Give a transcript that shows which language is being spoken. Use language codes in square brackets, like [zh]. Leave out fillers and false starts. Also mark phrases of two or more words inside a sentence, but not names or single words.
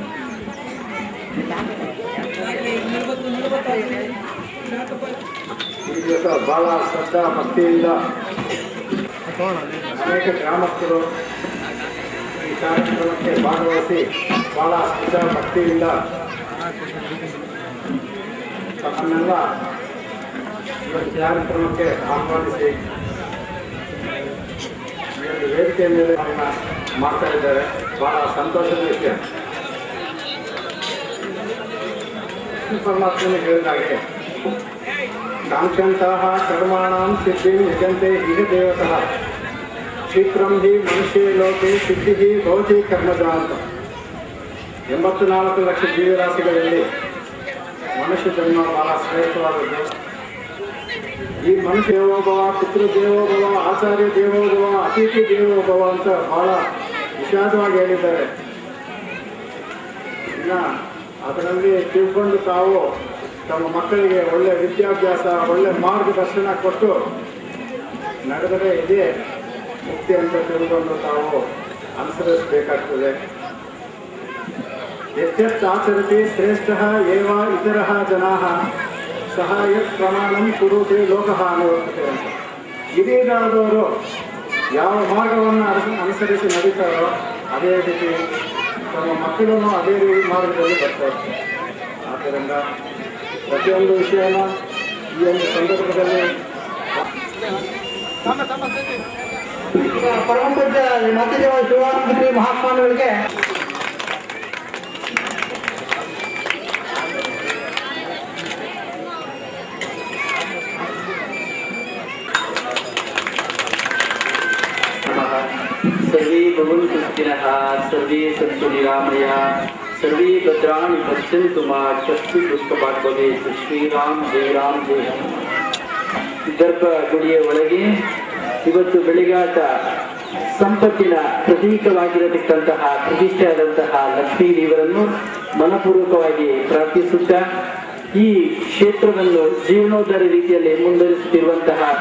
[kn] ಈ ದಿವಸ ಬಹಳ ಶ್ರದ್ಧಾ ಭಕ್ತಿಯಿಂದ ಅನೇಕ ಗ್ರಾಮಸ್ಥರು ಈ ಕಾರ್ಯಕ್ರಮಕ್ಕೆ ಭಾಗವಹಿಸಿ ಬಹಳ ಶ್ರದ್ಧಾ ಭಕ್ತಿಯಿಂದ ತಮ್ಮನ್ನೆಲ್ಲ ಈ ಕಾರ್ಯಕ್ರಮಕ್ಕೆ ಆಹ್ವಾನಿಸಿ ವೇದಿಕೆ ಮೇಲೆ ಮಾಡ್ತಾ ಇದ್ದಾರೆ. ಬಹಳ ಸಂತೋಷದ ವಿಷಯ. ಪರಮಾತ್ಮನ ಹೇಳಿದ ಹಾಗೆ [sa] ಕಾಂಕ್ಷಂತಹ ಕರ್ಮಾಣಾಂ ಸಿದ್ಧಿಂ ಯಜಂತೆ ಇಹ ದೇವತಃ ಕ್ಷಿಪ್ರಂ ಹಿ ಮನುಷ್ಯೇ ಲೋಕೆ ಸಿದ್ಧಿ ಭವತಿ ಕರ್ಮಜ ಅಂತ. [kn] 84 ಲಕ್ಷ ಜೀವರಾಶಿಗಳಲ್ಲಿ ಮನುಷ್ಯ ಜನ್ಮ ಬಹಳ ಶ್ರೇಷ್ಠವಾದದ್ದು. [sa] ಈ ಮನುಷ್ಯ ದೇವೋಭವ, ಪಿತೃದೇವೋಭವ, ಆಚಾರ್ಯ ದೇವೋಭವ, ಅತಿಥಿ ದೇವೋಭವ [kn] ಅಂತ ಬಹಳ ವಿಷಾದವಾಗಿ ಹೇಳಿದ್ದಾರೆ. ಇನ್ನು ಅದರಲ್ಲಿ ತಿಳ್ಕೊಂಡು ತಾವು ತಮ್ಮ ಮಕ್ಕಳಿಗೆ ಒಳ್ಳೆಯ ವಿದ್ಯಾಭ್ಯಾಸ, ಒಳ್ಳೆಯ ಮಾರ್ಗದರ್ಶನ ಕೊಟ್ಟು ನಡೆದರೆ ಇದೇ ಮುಕ್ತಿ ಅಂತ ತಿಳ್ಕೊಂಡು ತಾವು ಅನುಸರಿಸಬೇಕಾಗ್ತದೆ. [sa] ಯತ್ಯತ್ ಆಚರತಿ ಶ್ರೇಷ್ಠ ಏವ ಇತರ ಜನಾ ಸಹ ಯತ್ ಪ್ರಮಾಣಂ ಕುರುತೆ ಲೋಕಃ [kn] ಅನ್ನುವಂತೆ ಅಂತ. ಹಿರಿಯರಾದವರು ಯಾವ ಮಾರ್ಗವನ್ನು ಅನುಸರಿಸಿ ನಡೀತಾರೋ ಅದೇ ರೀತಿ ತಮ್ಮ ಮಕ್ಕಳನ್ನು ಅದೇ ರೀತಿ ಮಾರ್ಗದಲ್ಲಿ ಬರ್ತಾರೆ. ಆದ್ದರಿಂದ ಪ್ರತಿಯೊಂದು ವಿಷಯನ ಈ ಒಂದು ಸಂದರ್ಭದಲ್ಲಿ ಪರಮಪೂಜ್ಯ ಮತ್ತಿದೇವ ಶಿವಾನಂದ ಮಹಾತ್ಮಾಗಳಿಗೆ [sa] सर्वे भवन्तु सुखिनः, सर्वे सन्तु निरामया, सर्वे भद्राणि पश्यन्तु मा कश्चित् दुष्टभाग् भवेत्. [kn] ಶ್ರೀರಾಮ್ ಜೈ ರಾಮ್ ಜೈ ರಾಮ್. ಗರ್ಭಗುಡಿಯ ಒಳಗೆ ಇವತ್ತು ಬೆಳಿಗಾಟ ಸಂಪತ್ತಿನ ಪ್ರತೀಕವಾಗಿರತಕ್ಕಂತಹ ಪ್ರತಿಷ್ಠೆಯಾದಂತಹ ಲಕ್ಷ್ಮೀ ದೇವರನ್ನು ಮನಪೂರ್ವಕವಾಗಿ ಪ್ರಾರ್ಥಿಸುತ್ತಾ ಈ ಕ್ಷೇತ್ರವನ್ನು ಜೀರ್ಣೋದ್ಧಾರ ರೀತಿಯಲ್ಲಿ ಮುಂದುವರಿಸುತ್ತಿರುವಂತಹ